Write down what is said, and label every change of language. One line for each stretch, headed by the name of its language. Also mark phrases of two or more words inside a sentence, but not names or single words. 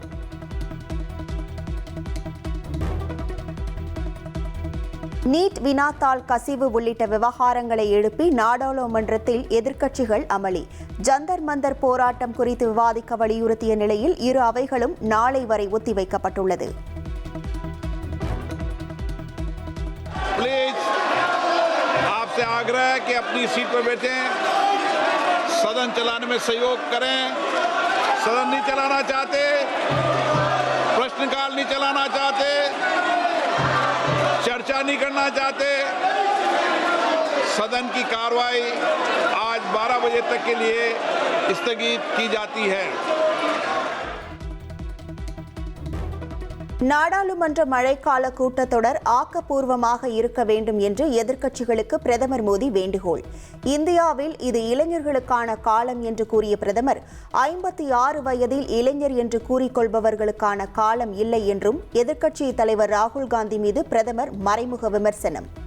Tamil: நீட் வினாத்தாள் கசிவு உள்ளிட்ட விவகாரங்களை எழுப்பி நாடாளுமன்றத்தில் எதிர்க்கட்சிகள் அமளி. ஜந்தர் மந்தர் போராட்டம் குறித்து விவாதிக்க வலியுறுத்திய நிலையில் இரு அவைகளும் நாளை வரை ஒத்திவைக்கப்பட்டுள்ளது.
Hindi: प्लीज आपसे आग्रह है कि अपनी सीट पर बैठें, सदन चलाने में सहयोग करें. सदन नहीं चलाना चाहते, प्रश्नकाल नहीं चलाना चाहते, चर्चा नहीं करना चाहते, सदन की कार्रवाई आज 12 बजे तक के लिए स्थगित की जाती है.
Tamil: நாடாளுமன்ற மழைக்கால கூட்டத்தொடர் ஆக்கப்பூர்வமாக இருக்க வேண்டும் என்று எதிர்க்கட்சிகளுக்கு பிரதமர் மோடி வேண்டுகோள். இந்தியாவில் இது இளைஞர்களுக்கான காலம் என்று கூறிய பிரதமர், 56 வயதில் இளைஞர் என்று கூறிக்கொள்பவர்களுக்கான காலம் இல்லை என்றும் எதிர்க்கட்சி தலைவர் ராகுல் காந்தி மீது பிரதமர் மறைமுக விமர்சனம்.